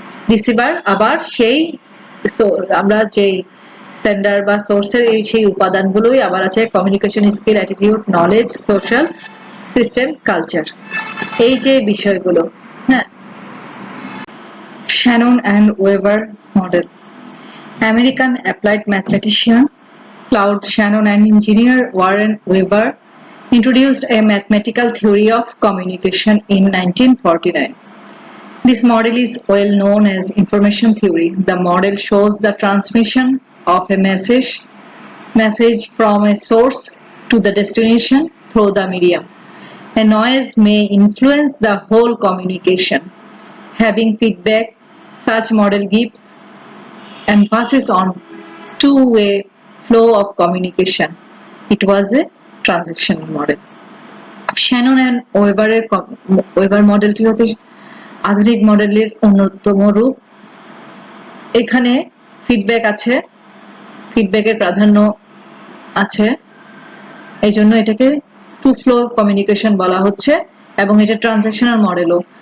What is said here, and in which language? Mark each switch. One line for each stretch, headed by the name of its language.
Bangla: Receiver আবার সেই আমরা যে সেন্ডার বা সোর্সের সেই উপাদানগুলোই আবার আছে communication skill, attitude, knowledge, social system, culture, এই যে বিষয়গুলো।
English: হ্যাঁ, Shannon and Weber model. American applied mathematician Claude Shannon and engineer Warren Weber introduced a mathematical theory of communication in 1949. This model is well known as information theory. The model shows the transmission of a message from a source to the destination through the medium. A noise may influence the whole communication. Having feedback, such model gives emphasis on two-way flow of communication. It was a transactional model.
Bangla: Shannon and Weber মডেলটি হচ্ছে আধুনিক মডেলের অন্যতম রূপ। এখানে feedback আছে, ফিডব্যাকের প্রাধান্য আছে, এই জন্য এটাকে টু ফ্লো কমিউনিকেশন বলা হচ্ছে, এবং এটা ট্রানজাকশনাল মডেলও।